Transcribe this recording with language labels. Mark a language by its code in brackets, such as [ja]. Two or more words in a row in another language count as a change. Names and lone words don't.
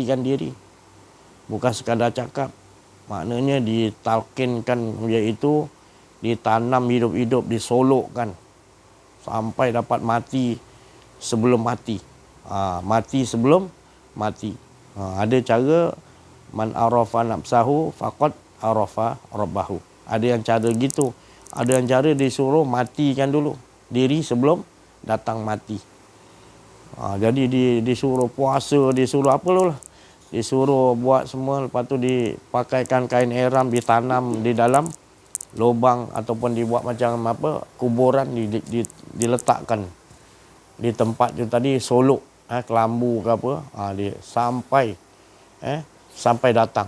[ms] Bukan sekadar cakap, maknanya ditalkinkan, iaitu ditanam hidup-hidup, disolokkan sampai dapat mati sebelum mati. Mati sebelum mati. Ada cara [ar] من عرف نفسه فقد عرف ربه. [ms] Ada yang cara gitu. Ada yang cara disuruh matikan dulu diri sebelum datang mati. Jadi disuruh puasa, disuruh apa lah. Disuruh buat semua, lepas tu dipakaikan kain ihram, ditanam di dalam lubang ataupun dibuat macam apa, kuburan, diletakkan di tempat tu tadi, solok, kelambu ke apa, sampai datang.